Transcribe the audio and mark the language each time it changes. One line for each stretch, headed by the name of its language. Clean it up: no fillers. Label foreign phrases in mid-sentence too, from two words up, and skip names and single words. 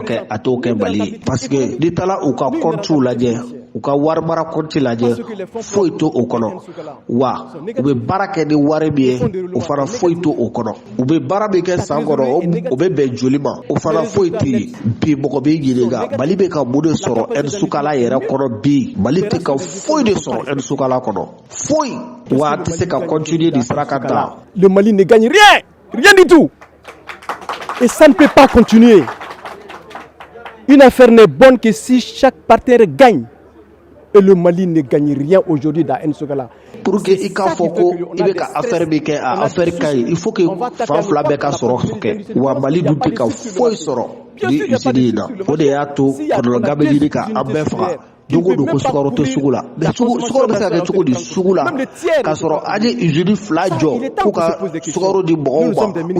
Bambara: kɛ a t'o kɛ Mali ye
French: parce que
Bambara: n'i taara u ka comptes lajɛ u ka wari mara compte lajɛ foyi to o kɔnɔ wa u bɛ baara kɛ ni wari min ye o fana foyi to o kɔnɔ u bɛ baara min kɛ san kɔnɔ o bɛ bɛn joli ma o fana foyi tɛ yen bi mɔgɔ bɛ ɲininka Mali bɛ ka mun de sɔrɔ aide sukala yɛrɛ kɔnɔ bi Mali tɛ ka foyi de sɔrɔ aide sukala kɔnɔ foyi wa a tɛ se ka continuer de sira kan ta.
French: Le Mali ne gagne rien du tout et ça ne peut pas continuer. Une affaire n'est bonne que si chaque partenaire gagne. Et le Mali ne gagne rien aujourd'hui dans aide sukala. Pour que
Bambara: i k'a fɔ ko i bɛ ka affaire min kɛ a affaire ka ɲi
French: il faut que
Bambara: fan fila bɛɛ ka sɔrɔ kɛ wa Mali dun tɛ ka foyi sɔrɔ ni usine in na o de y'a to kɔlɔlɔba bɛ ɲini ka an bɛɛ faga dogo don ko sukaro tɛ sugu la mais sukaro bɛ se ka kɛ cogo di sugu la k'a sɔrɔ an ye usine fila jɔ k'u ka sukaro di mɔgɔw ma u